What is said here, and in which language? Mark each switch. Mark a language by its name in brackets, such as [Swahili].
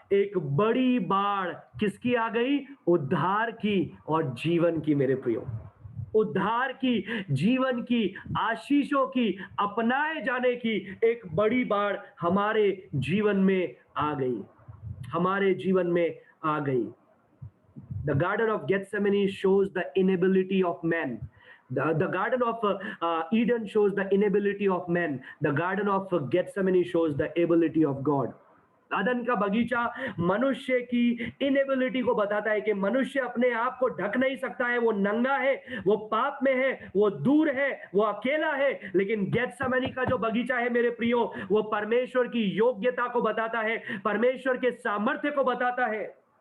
[Hindi] एक बड़ी बाढ़ किसकी आ गई? उद्धार की और जीवन की मेरे प्रियो, उद्धार की, जीवन की, आशीषों की, अपनाए जाने की एक बड़ी बाढ़ हमारे जीवन में आ गई, हमारे जीवन में आ गई। [English] The Garden of Gethsemane shows the inability of men. The Garden of Eden shows the inability of men. The Garden of Gethsemane shows the ability of God. [Hindi] अदन का बगीचा मनुष्य की इनेबिलिटी को बताता है कि मनुष्य अपने आप को ढक नहीं सकता है, वो नंगा है, वो पाप में है, वो दूर है, वो अकेला है। लेकिन गेत्सेमनी का जो बगीचा है मेरे प्रियो, वो परमेश्वर की योग्यता को बताता है, परमेश्वर के सामर्थ्य को बताता है।